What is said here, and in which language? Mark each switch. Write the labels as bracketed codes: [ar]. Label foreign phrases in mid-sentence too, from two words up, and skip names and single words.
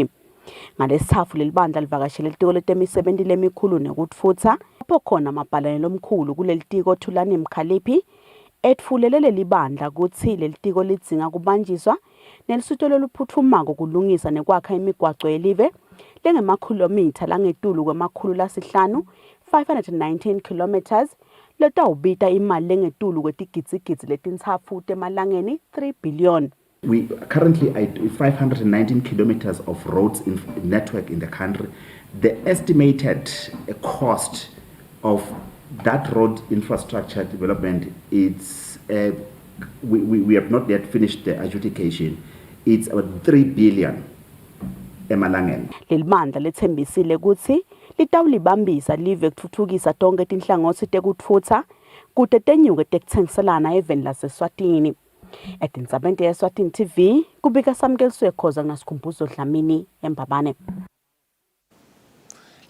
[ss] Ngalesithathu lelibandla livakashele litiko letemisebenzi lemikhulu nekutfutsa lapho khona mabhalane lomkhulu kulelitiko Thulani Mkhaliphi etfulele lelibandla kutsi lelitiko lidzinga kubanjiswa nelisuto loluphuthumako kulungisa nekwakha imigwaco yelive lengemakhilomitha langetulu kwemakhulu lasihlanu 519 kilometers lotawubita imali lengetulu kwetigitsigitsi letintsatfu temalangeni 3 billion. [en] We currently at 519 kilometers of roads network in the country. The estimated cost of that road infrastructure development, it's we have not yet finished the adjudication. It's about 3 billion emalangeni. [ss] Lelibandla lethembisile kutsi litawulibambisa live kutfutfukisa tonke tinhlangothi tekutfutsa kute tenyuke tekutsengiselana eveni laseSwatini. Etindzabeni yeSwatini TV kubika Samkeliswe Khoza ngasikhumbuzo Dlamini eMbabane.